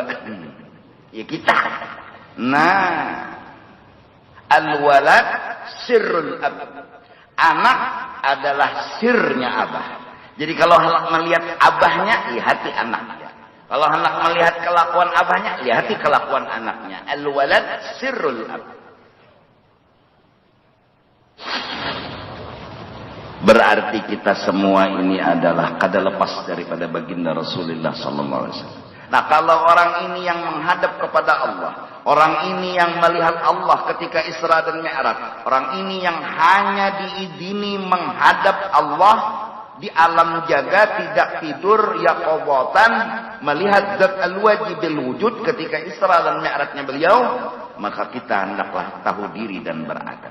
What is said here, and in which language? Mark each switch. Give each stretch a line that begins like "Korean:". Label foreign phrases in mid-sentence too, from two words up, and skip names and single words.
Indonesian: Ya kita. Nah,
Arabic: al-walad sirrul ab.
Indonesian: Anak adalah sirnya abah. Jadi kalau hendak melihat abahnya, lihati anaknya. Kalau hendak melihat kelakuan abahnya, lihati kelakuan anaknya.
Arabic: Al-walad sirrul ab.
Indonesian: Berarti kita semua ini adalah kada lepas daripada baginda Rasulullah
Arabic: sallallahu alaihi wasallam.
Indonesian: Nah, kalau orang ini yang menghadap kepada Allah, orang ini yang melihat Allah ketika Isra dan Mi'raj, orang ini yang hanya diizini menghadap Allah di alam jaga, tidak tidur, yaqobatan, melihat zat
Arabic: al-wajibil wujud
Indonesian: ketika Isra dan Mi'rajnya beliau, maka kita hendaklah tahu diri dan beradab.